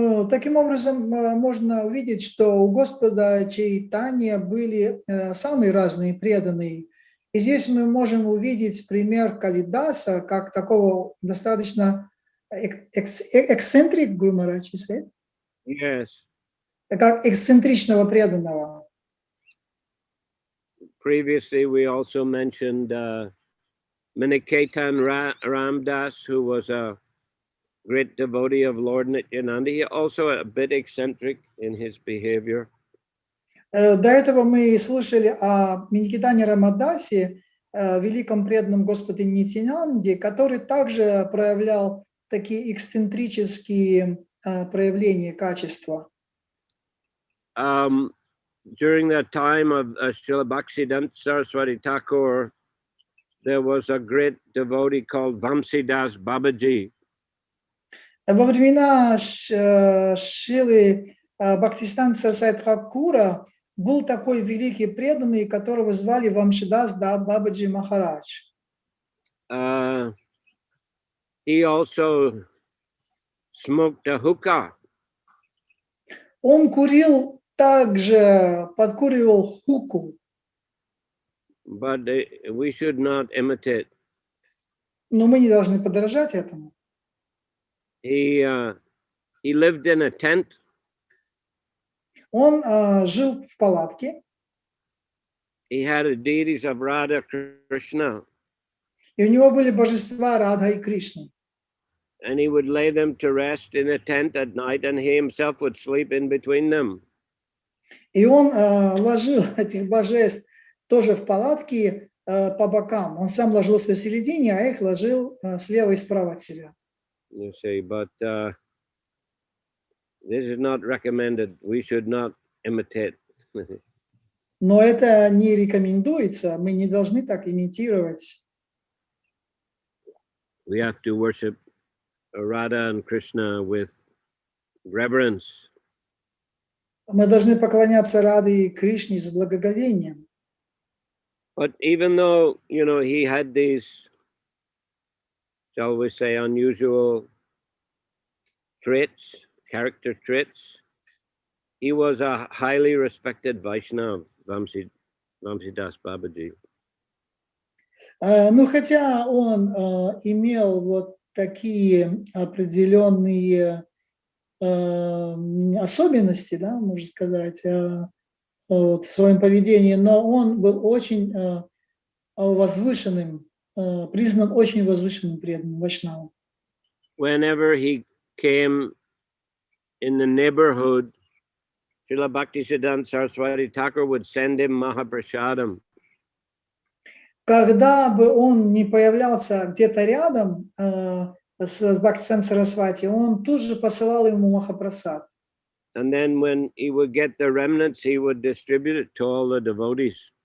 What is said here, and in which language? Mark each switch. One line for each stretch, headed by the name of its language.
Russian: Таким образом, можно увидеть, что у Господа Чайтаньи были самые разные преданные. И здесь мы можем увидеть пример Калидаса как такого достаточно эксцентрик,
English: Yes.
Russian: как эксцентричного преданного.
English: Previously, we also mentioned Maniketan Ramdas, who was a great devotee of Lord Nityananda. He also a bit eccentric in his behavior.
Russian: До этого мы слушали о Маникитане Рамадасе, великом преданном Господе Нитянанде, который также проявлял такие эксцентрические проявления качества.
English: During the time of Srila Bhaktivinoda Saraswati Thakur, there was a great devotee called Vamsidas Babaji.
Russian: Во времена Шрилы Бхактивиданта Сарасвати Тхакура был такой великий преданный, которого звали Вамшидас Бабаджи Махарадж.
English: He also smoked a hookah.
Russian: Он курил также, подкуривал хуку.
English: But we should not imitate.
Russian: Но мы не должны подражать этому.
English: He lived in a tent.
Russian: Он жил в палатке.
English: He had the deities of Radha Krishna.
Russian: И у него были божества Радха и Кришны.
English: And he would lay them to rest in a tent at night, and he himself would sleep in between them.
Russian: И он ложил этих божеств тоже в палатке по бокам. Он сам ложился в середине, а их ложил слева и справа от себя.
English: You see, but this is not recommended. We should not imitate.
Russian: Но это не рекомендуется. Мы не должны так имитировать.
English: We have to worship Radha and Krishna with reverence.
Russian: Мы должны поклоняться Раде и Кришне с благоговением.
English: But even though, you know, he had these, shall we say, unusual traits, character traits, he was a highly respected Vaishnava, Vamsidas Babaji.
Russian: Ну, хотя он имел вот такие определенные особенности, да, можно сказать, вот, в своем поведении, но он был очень возвышенным, признан очень возвышенным преданным Вайшнавом.
English: Whenever he came in the neighborhood, Srila Bhaktisiddhanta Saraswati Thakur would send him Mahaprasadam.
Russian: Когда бы он не появлялся где-то рядом с Бхактивиданта Сарасвати, он тут же посылал ему Махапрасад.
English: And then when he would get the remnants, he would distribute it to all the devotees.